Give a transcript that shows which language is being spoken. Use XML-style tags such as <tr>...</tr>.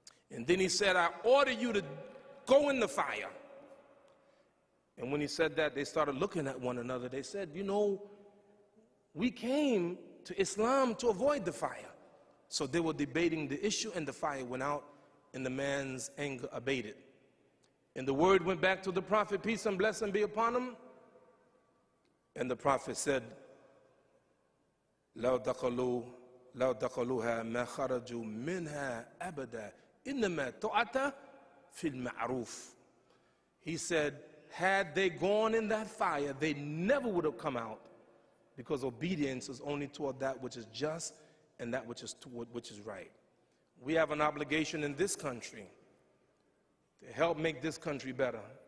<en>And then he said, I order you to go in the fire. And when he said that, they started looking at one another. They said, you know, we came to Islam to avoid the fire. So they were debating the issue, and the fire went out, and the man's anger abated. And the word went back to the Prophet, peace and blessing be upon him. And the Prophet said,</en> <ar>لَوْ دَخَلُوهَا مَا خَرَجُوا مِنْهَا أَبَدًا إِنَّمَا تُعَتَ فِي الْمَعْرُوفِ.</ar> <en>He said, had they gone in that fire, they never would have come out, because obedience is only toward that which is just and that which is toward which is right. We have an obligation in this country to help make this country better.</en>